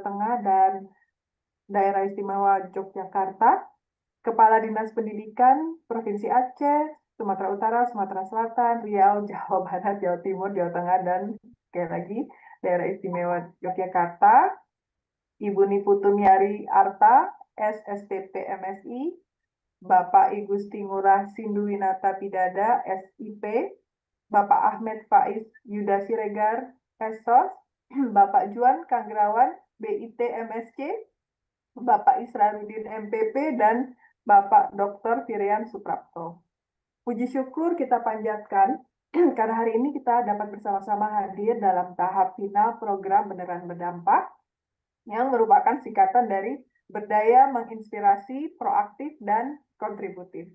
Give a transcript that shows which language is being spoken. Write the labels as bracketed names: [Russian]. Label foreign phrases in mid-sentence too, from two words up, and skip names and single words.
[Indonesian] Tengah, dan Daerah Istimewa Yogyakarta, Kepala Dinas Pendidikan Provinsi Aceh, Sumatera Utara, Sumatera Selatan, Riau, Jawa Barat, Jawa Timur, Jawa Tengah, dan sekali lagi Daerah Istimewa Yogyakarta, Ibu Niputumiari Arta, SSTP MSI, Bapak I Gusti Ngurah Sinduwinata Pidada, SIP, Bapak Ahmed Faiz Yuda Siregar, SOS, Bapak Juan Kanggerawan, BIT MSC, Bapak Israrudin MPP, dan Bapak Dr. Firian Suprapto. Puji syukur kita panjatkan karena hari ini kita dapat bersama-sama hadir dalam tahap final program Beneran Berdampak yang merupakan singkatan dari berdaya, menginspirasi, proaktif, dan kontributif.